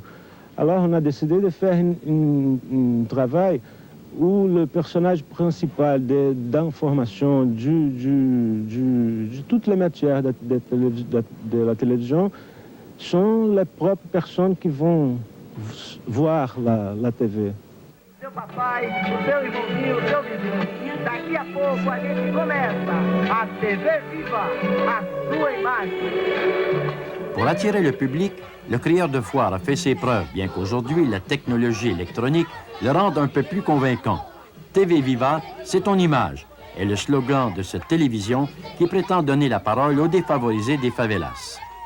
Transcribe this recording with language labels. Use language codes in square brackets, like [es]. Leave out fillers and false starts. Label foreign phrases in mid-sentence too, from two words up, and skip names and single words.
[fr] Alors on a décidé de faire un travail où le personnage principal d'information de toutes les matières de la télévision sont les propres personnes qui vont voir la TV. [pt] Seu papai, o seu irmãozinho, o seu vizinho. Daqui a pouco a gente começa a TV Viva, a sua imagem. [fr] Pour attirer le public, le crieur de foire a fait ses preuves, bien qu'aujourd'hui la technologie électronique le rende un peu plus convaincant. TV Viva, c'est ton image, est le slogan de cette télévision qui prétend donner la parole aux défavorisés des favelas.